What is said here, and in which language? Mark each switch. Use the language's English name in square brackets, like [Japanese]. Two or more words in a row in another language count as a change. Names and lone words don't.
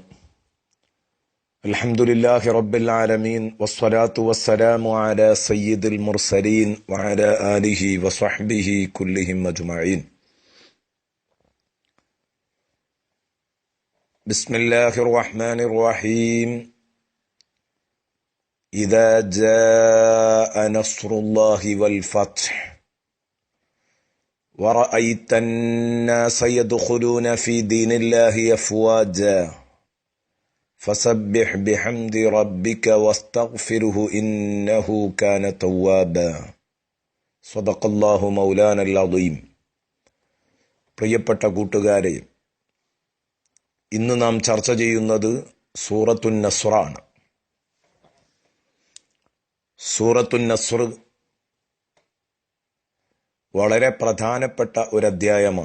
[Arabic] الحمد لله رب العالمين والصلاة والسلام على سيد المرسلين وعلى آله وصحبه كلهم أجمعين. بسم الله الرحمن الرحيم. إذا جاء نصر الله والفتح ورأيت الناس يدخلون في دين الله أفواجا فسبح بحمد ربك واستغفره إنه كان توابا. صدق الله مولانا العظيم. [Malayalam] പ്രിയപ്പെട്ട കൂട്ടുകാരെ, ഇന്ന് നാം ചർച്ച ചെയ്യുന്നത് സൂറത്തുൻ നസ്റാണ്. സൂറത്തുൻ നസ്ർ വളരെ പ്രധാനപ്പെട്ട ഒരു അധ്യായമാണ്.